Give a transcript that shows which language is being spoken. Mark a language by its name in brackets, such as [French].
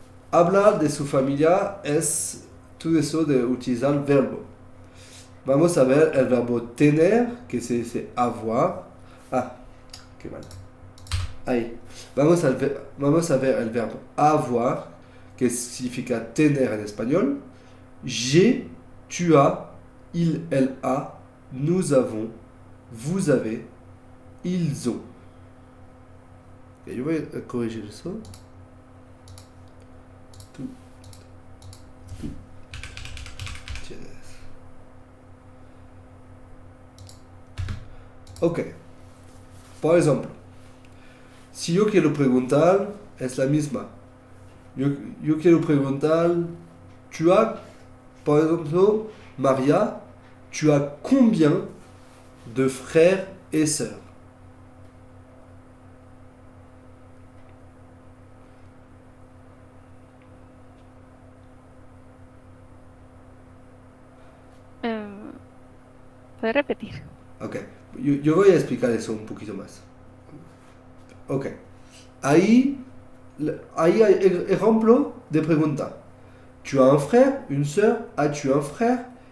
[Spanish] Hablar de su familia es todo eso de utilizar el verbo. Vamos a ver el verbo tener, que se dice avoir. Ah, qué mal. Ahí. Vamos a ver el verbo avoir, que significa tener en español. [French] J'ai, tu as, il, elle a, nous avons, vous avez, ils ont. Et je vais corriger ça. [Spanish] Tú, tú tienes. Ok. Por ejemplo, si yo quiero preguntar, es la misma. Yo quiero preguntar, [French] tu as, [Spanish] por ejemplo, [French] Maria, tu as combien de frères et sœurs? [Spanish] Eh, ¿Puedes repetir? Ok. Yo voy a explicar eso un poquito más. Ok. Ahí, ahí hay ejemplo de pregunta. [French] Tu as un frère, une sœur, as-tu un frère?